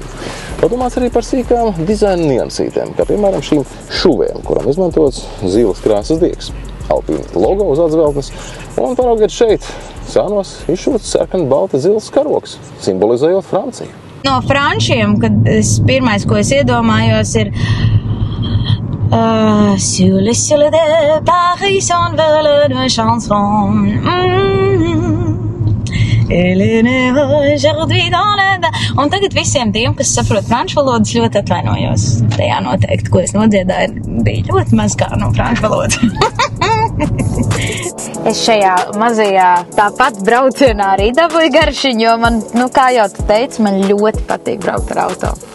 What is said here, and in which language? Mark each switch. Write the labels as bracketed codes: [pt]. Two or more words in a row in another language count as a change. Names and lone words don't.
[lv] Padomāts arī par sīkām dizaina niansītēm, kā piemēram šīm šuvēm, kuram izmantots zīles krāsas diegs. Alpine logo uz atzveltnes, un paraugiet šeit, sānos izšūts sarkani balta zils karogs, simbolizējot Franciju. No frančiem, kad pirmais, ko es iedomājos, ir [fr] sur le ciel de Paris s'envole une chanson. [lv] Un tagad visiem tiem, kas saprot franču valodas, ļoti atvainojos. Tajā noteikti, ko es nodziedāju, bija ļoti maz kā no franču valodas. Es šajā mazajā tāpat braucienā arī dabūju garšiņu, jo man, kā jau tu teici, man ļoti patīk braukt ar auto.